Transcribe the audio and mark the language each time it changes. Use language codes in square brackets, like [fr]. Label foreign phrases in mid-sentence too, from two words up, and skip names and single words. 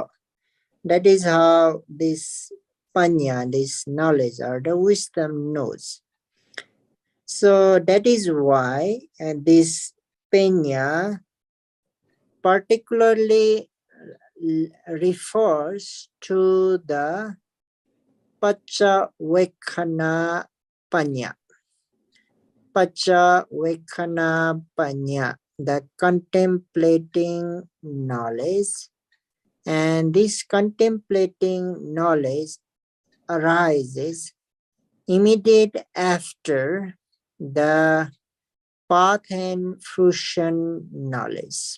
[en] That is how this panya, this knowledge or the wisdom knows. So that is why this penya particularly refers to the [pi] pacha vekkhana panya. Pacha vekkhana panya, [en] the contemplating knowledge. And this contemplating knowledge arises immediate after the path and fruition knowledge.